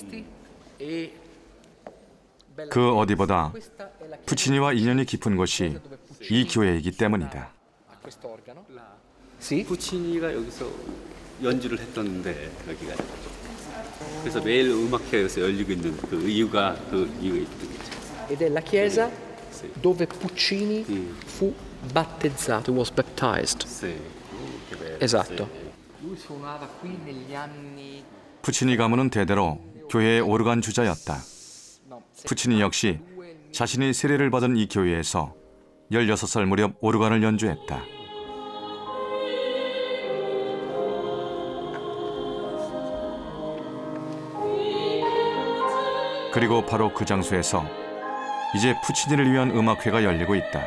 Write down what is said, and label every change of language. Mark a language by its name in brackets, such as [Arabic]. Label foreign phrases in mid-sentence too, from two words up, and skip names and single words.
[Korean] 그 어디보다 푸치니와 인연이 깊은 곳이 이 교회이기 때문이다. 푸치니가 여기서 연주를 했던데 여기가. 그래서 매일 음악회에서 열리고 있는 그 이유가 있는 거죠. [Italian] Ed è la chiesa dove Puccini fu battezzato, [English] was baptized. [Italian] Esatto. Lui suonava qui negli anni. [Korean] 푸치니 가문은 대대로 교회의 오르간 주자였다. 푸치니 역시 자신이 세례를 받은 이 교회에서 16살 무렵 오르간을 연주했다. 그리고 바로 그 장소에서 이제 푸치니를 위한 음악회가 열리고 있다.